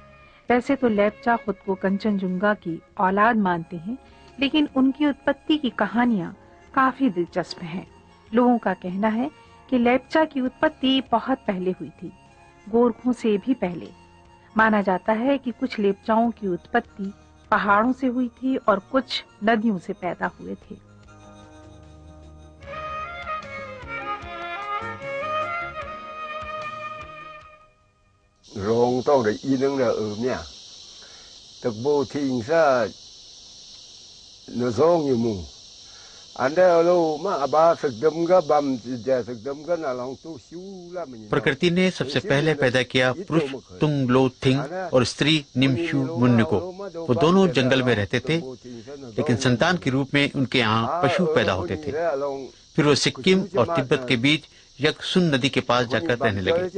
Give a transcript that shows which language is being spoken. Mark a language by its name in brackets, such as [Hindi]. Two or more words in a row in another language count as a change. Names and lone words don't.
[Hindi] वैसे तो लेप्चा खुद को कंचनजुंगा की औलाद मानते हैं, लेकिन उनकी उत्पत्ति की कहानियां काफी दिलचस्प हैं। लोगों का कहना है कि लेप्चा की उत्पत्ति बहुत पहले हुई थी, गोरखों से भी पहले। माना जाता है कि कुछ लेप्चाओं की उत्पत्ति पहाड़ों से हुई थी और कुछ नदियों से पैदा हुए थे। [Lepcha] rong tao de ineng la mia tak bo thing sa no zong yu mu ande lo ma aba sakdam ga bam ja sakdam ga na long tu siu la me। [Hindi] प्रकृति ने सबसे पहले पैदा किया पुरुष तुंगलो थिंग और स्त्री निमशु मुन्नु को। वो दोनों जंगल में रहते थे, लेकिन संतान के रूप में उनके यहाँ पशु पैदा होते थे। फिर वो सिक्किम और तिब्बत के बीच यकसुन नदी के पास जाकर रहने लगे।